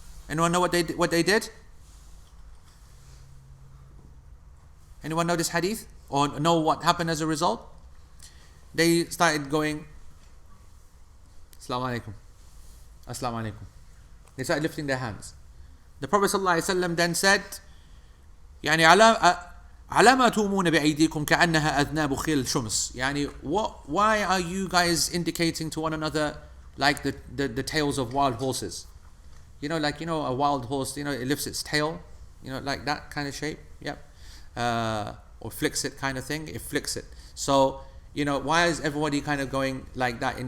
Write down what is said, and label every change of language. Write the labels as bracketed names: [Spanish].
[English] Anyone know what they did? Anyone know this hadith? Or know what happened as a result? They started going, Assalamu alaikum. Assalamu alaikum. They started lifting their hands. The Prophet ﷺ then said, [Arabic] يعني على ما تومون بأيديكم كأنها أذناب خيل شمس. [English] يعني why are you guys indicating to one another like the tails of wild horses? You know, like, a wild horse, it lifts its tail, like that kind of shape. Yep. Or flicks it kind of thing. It flicks it. So, why is everybody kind of going like that?